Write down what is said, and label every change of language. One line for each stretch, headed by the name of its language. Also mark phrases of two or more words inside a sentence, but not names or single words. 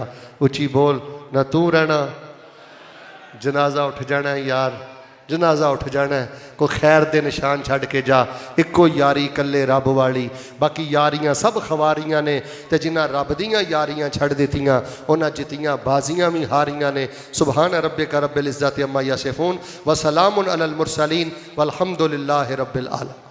Punjabi: اچی بول نہ تو رہنا، جنازہ اٹھ جانا ہے یار، جنازہ اٹھ جانا ہے، کوئی خیر دے نشان چھڈ کے جا. اکو یاری کلے رب والی، باقی یاریاں سب خواریاں نے، تے جنہاں رب دیاں یاریاں چھڈ دتیاں انہاں جتیاں بازیاں بھی ہاریاں نے.
Arabic: سبحان ربك رب العزة عما يصفون وسلام على المرسلين والحمد لله رب العالمين.